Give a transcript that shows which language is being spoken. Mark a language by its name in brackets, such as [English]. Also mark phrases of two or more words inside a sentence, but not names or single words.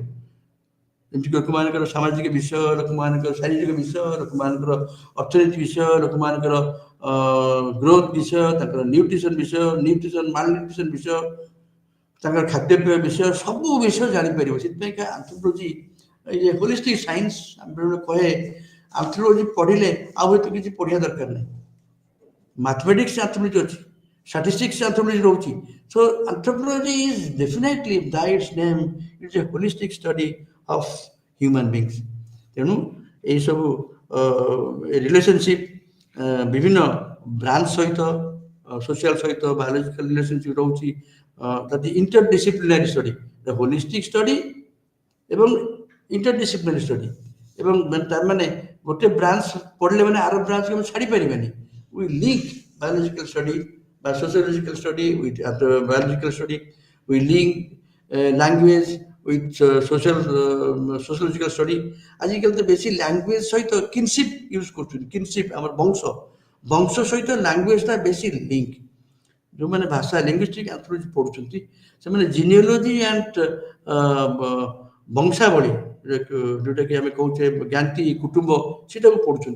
[Odia] ଯେମିତି ଲୋକମାନଙ୍କର ସାମାଜିକ ବିଷୟ, ଲୋକମାନଙ୍କର ଶାରୀରିକ ବିଷୟ, ଲୋକମାନଙ୍କର ଅର୍ଥନୀତି ବିଷୟ, ଲୋକମାନଙ୍କର ଗ୍ରୋଥ ବିଷୟ, ତାଙ୍କର ନ୍ୟୁଟ୍ରିସନ୍ ବିଷୟ, [English] nutrition malnutrition [Odia] ବିଷୟ, ତାଙ୍କର ଖାଦ୍ୟପେୟ ବିଷୟ, ସବୁ ବିଷୟ ଜାଣିପାରିବ। ସେଥିପାଇଁକା ଆନ୍ଥ୍ରୋପୋଲୋଜି ଏଇ ଯେ [English] holistic science, [Odia] ଆମେ ବେଳେବେଳେ କହେ ଆନ୍ଥ୍ରୋପୋଲୋଜି ପଢ଼ିଲେ ଆଉ ଏତେ କିଛି ପଢ଼ିବା ଦରକାର ନାହିଁ। [English] mathematics anthropology [Odia] ଅଛି, [English] statistics anthropology [Odia] ରହୁଛି। [English] So anthropology is definitely by its name, it's a holistic study of human beings। [Odia] ତେଣୁ ଏଇ ସବୁ ରିଲେସନସିପ୍ ବିଭିନ୍ନ ବ୍ରାଞ୍ଚ ସହିତ, ସୋସିଆଲ ସହିତ, [English] biological relationship [Odia] ରହୁଛି। [English] ଯଦି interdisciplinary study, holistic study ଏବଂ interdisciplinary study. [Odia] ଏବଂ ତାର ମାନେ ଗୋଟେ ବ୍ରାଞ୍ଚ ପଢ଼ିଲେ ମାନେ ଆର ବ୍ରାଞ୍ଚକୁ ଆମେ ଛାଡ଼ି ପାରିବାନି। [English] we link biological study by sociological study with biological study, we link language with sociological study। [Odia] ଆଜିକାଲି ତ ବେଶୀ ଲାଙ୍ଗୁଏଜ ସହିତ କିନସିପ୍ ୟୁଜ୍ କରୁଛନ୍ତି। କିନସିପ୍ ଆମର ବଂଶ ସହିତ ଲାଙ୍ଗୁଏଜଟା ବେଶୀ ଲିଙ୍କ। ଯେଉଁମାନେ ଭାଷା [English] linguistic anthropology [Odia] ପଢ଼ୁଛନ୍ତି ସେମାନେ [English] genealogy and [Odia] ବଂଶାବଳୀ, ଯେଉଁଟାକି ଆମେ କହୁଛେ ଜ୍ଞାତି କୁଟୁମ୍ବ, ସେଇଟାକୁ ପଢ଼ୁଛନ୍ତି।